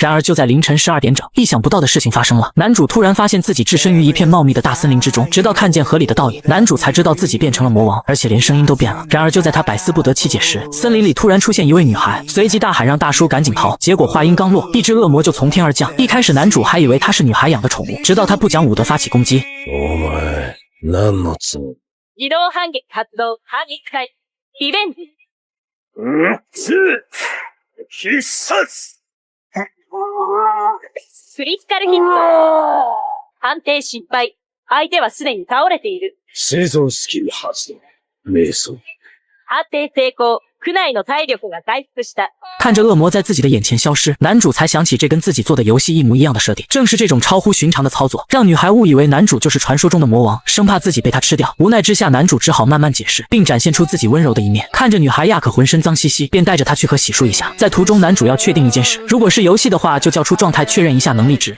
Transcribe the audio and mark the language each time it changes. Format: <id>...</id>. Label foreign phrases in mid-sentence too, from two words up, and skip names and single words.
<zh>然而就在凌晨12点整，意想不到的事情发生了，男主突然发现自己置身于一片茂密的大森林之中，直到看见河里的倒影，男主才知道自己变成了魔王，而且连声音都变了。然而就在他百思不得其解时，森林里突然出现一位女孩，随即大喊让大叔赶紧逃。结果话音刚落，一只恶魔就从天而降。一开始男主还以为他是女孩养的宠物，直到他不讲武德发起攻击。</zh> <ja>自動反撃発動反撃開リベンジ必殺クリティカルヒット判定失敗相手はすでに倒れている生存スキル発動瞑想判定成功区内の体力が回復した。</ja> <zh>看着恶魔在自己的眼前消失，男主才想起这跟自己做的游戏一模一样的设定。正是这种超乎寻常的操作，让女孩误以为男主就是传说中的魔王，生怕自己被他吃掉。无奈之下，男主只好慢慢解释，并展现出自己温柔的一面。看着女孩亚可浑身脏兮兮，便带着她去和洗漱一下。在途中，男主要确定一件事，如果是游戏的话，就叫出状态确认一下能力值。</zh>